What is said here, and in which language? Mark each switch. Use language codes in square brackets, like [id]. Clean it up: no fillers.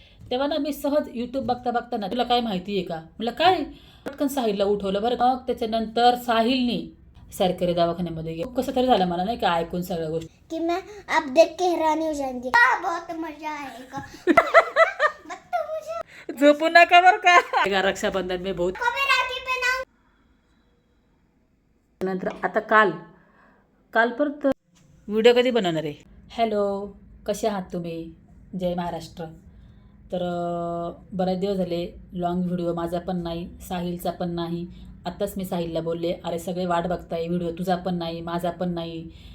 [mr] तेव्हा ना मी सहज यूट्यूब बघता बघता ना, तुला काय माहिती आहे का म्हटलं काय, पटकन साहिलला उठवलं बरं. मग त्याच्यानंतर साहिलने सरकारी दवाखान्यामध्ये गेलो. कसं तरी झालं मला नाही का ऐकून सगळ्या गोष्टी [hi] कि मैं अब देख के हैरान हो जाएंगे, बहुत मजा आएगा। [mr] झोपू नका बरं का, [hi] रक्षाबंधन में बहुत राखी पहनाऊं। [mr] नंतर आता काल परत व्हिडिओ कधी बनवणार आहे. हॅलो, कसे आहात तुम्ही? जय महाराष्ट्र. तर बरेच दिवस झाले लॉंग व्हिडिओ माझा पण नाही, साहिलचा पण नाही. आत्ताच मी साहिलला बोलले, अरे सगळे वाट बघताय, व्हिडिओ तुझा पण नाही, माझा पण नाही.